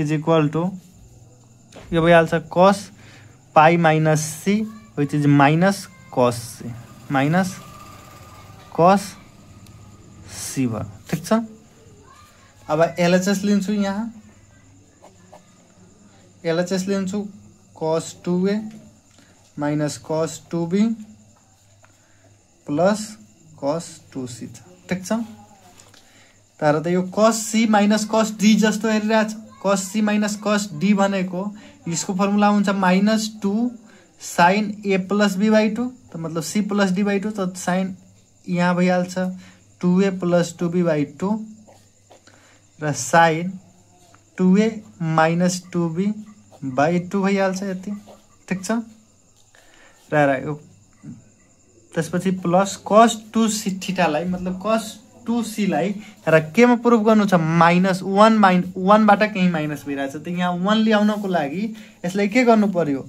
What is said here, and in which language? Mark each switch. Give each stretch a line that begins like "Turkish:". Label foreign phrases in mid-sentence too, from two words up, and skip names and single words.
Nepali: यो भइहाल्छ
English: cos pi -C which is minus cos C, minus cos C
Nepali: भयो। ठीक छ। अब LHS लिन्छु। यहाँ LHS लिन्छु
English: cos 2A minus cos 2B plus cos 2C
Nepali: छ। ठीक छ। तर त यो
English: cos C minus cos D
Nepali: जस्तो हेरिरहेछ।
English: cos C minus cos D
Nepali: भनेको यसको फर्मुला हुन्छ
English: -2 sin A plus B by 2,
Hindi: तो मतलब
English: C plus D by 2,
Hindi: तो sin यहाँ भइहाल्छ
English: 2A plus 2B by 2
Hindi: र
English: sin 2A minus 2B by 2
Nepali: भइहाल्छ यति। ठीक छ। र यो त्यसपछि
English: plus cos 2C
Nepali: थीटालाई मतलब cos 2C लाई र केमा प्रुभ गर्नु छ -1 बाट कहीं माइनस भइरहेछ। त यहाँ 1 ल्याउनको लागि यसलाई के गर्नु पर्यो?